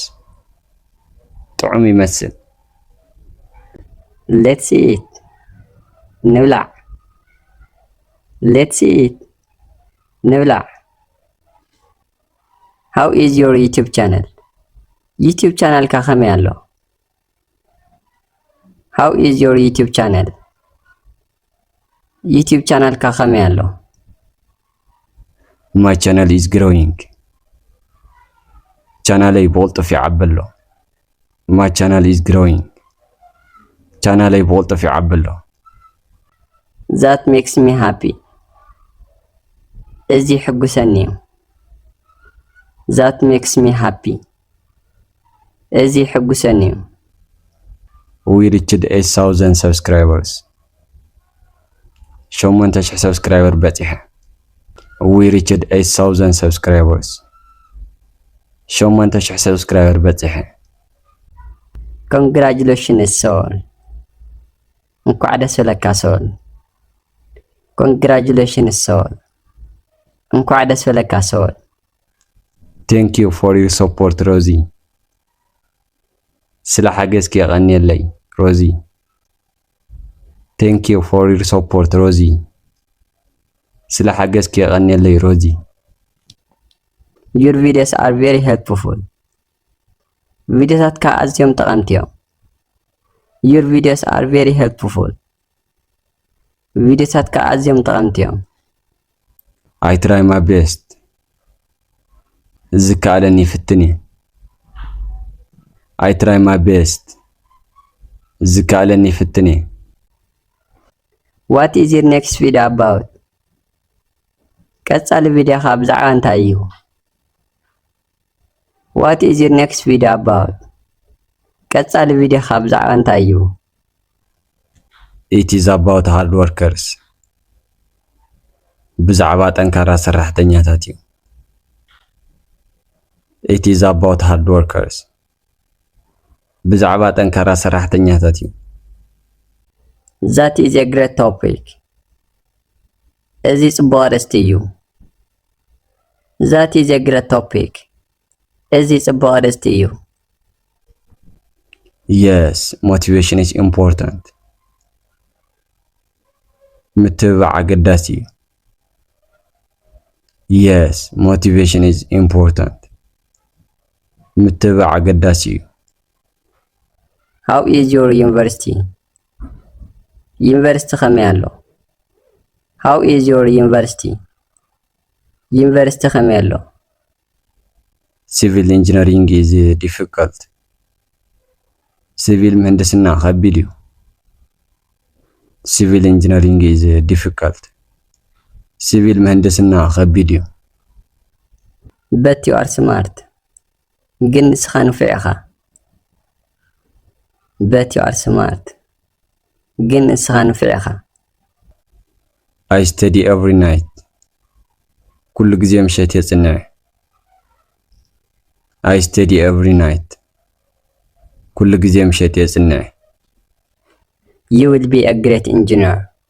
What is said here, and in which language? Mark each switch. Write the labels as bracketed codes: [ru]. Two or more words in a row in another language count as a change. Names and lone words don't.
[ti] ጥዑም ይመስል. [en] Let's eat. ንብላዕ. Let's eat. ንብላዕ. How is your YouTube channel? [ti] YouTube channel ካ ከመይ ኣሎ? [en] How is your YouTube channel? [ti] YouTube channel ካ ከመይ ኣሎ? [en] My channel is growing. [ti] ቻናለይ ብቕልጡፍ ይዓቢ ኣሎ. [en] My channel is growing. [ti] ቻናለይ ብቕልጡፍ ይዓቢ ኣሎ. [en] That makes me happy. [ti] እዚ ሕጉሰኒ እዩ. [en] That makes me happy. [ti] እዚ ሕጉሰኒ እዩ. [en] We reached 8,000 subscribers. [ti] 8,000 subscriber በፂሐ. [en] We reached 8,000 subscribers. [ti] 8,000 subscriber በፂሐ. [en] Congratulations Soul. [ti] እንኳዕ ደስ በለካ Soul. [en] Congratulations Soul. [ti] እንኳዕ ደስ በለካ Soul. [en] Thank you for your support Rosie. [ti] ስለ ሓገዝኪ የቐኒየለይ Rosie. [en] Thank you for your support Rosie. [ti] ስለ ሓገዝኪ የቐኒየለይ Rosie. [en] Your videos are very helpful. [ti] ቪዲዮታትካ ኣዝዮም ጠቐምቲ እዮም. [en] Your videos are very helpful. [ti] ቪዲዮታትካ ኣዝዮም ጠቐምቲ እዮም. [en] I try my best. [ti] ዝከኣለኒ ይፍትኒ. [en] I try my best. [ti] ዝከኣለኒ ይፍትኒ. [en] What is your next video about? [ti] ቀጻሊ ቪድዮኻ ብዛዕባ እንታይ እዩ? [en] What is your next video about? [ti] ቀጻሊ ቪድዮኻ ብዛዕባ እንታይ እዩ? [en] It is about hard workers. [ti] ብዛዕባ ጠንካራ ሰራሕተኛታት እዩ. [en] It is about hard workers. [ti] ብዛዕባ ጠንካራ ሰራሕተኛታት እዩ. [en] That is a great topic. [ti] እዚ ጽቡቕ ኣርእስቲ እዩ. [en] That is a great topic. [ti] እዚ ጽቡቕ ኣርእስቲ እዩ. [en] Yes, motivation is important. [ti] ምትብባዕ ኣገዳሲ እዩ. [en] Yes, motivation is important. [ti] ምትብባዕ ኣገዳሲ እዩ. [en] How is your university? [ti] ዩኒቨርሲቲ ከመይ ኣሎ? [en] How is your university? [ti] ዩኒቨርሲቲ ከመይ ኣሎ? [en] Civil engineering is difficult. [ti] Civil ምህንድስና ከቢድ እዩ. [en] Civil engineering is difficult. [ti] Civil ምህንድስና ከቢድ እዩ. [en] But you are smart. [ti] ግን ንስኻ ንፉዕ ኢኻ. [en] But you are smart. [ti] ግን ንስኻ ንፉዕ ኢኻ. [en] I study every night. [ti] ኩሉ ግዜ ምሸት የጽንዕ. [en] I study every night. [ti] ኩሉ ግዜ ምሸት የጽንዕ. [en] You will be a great engineer.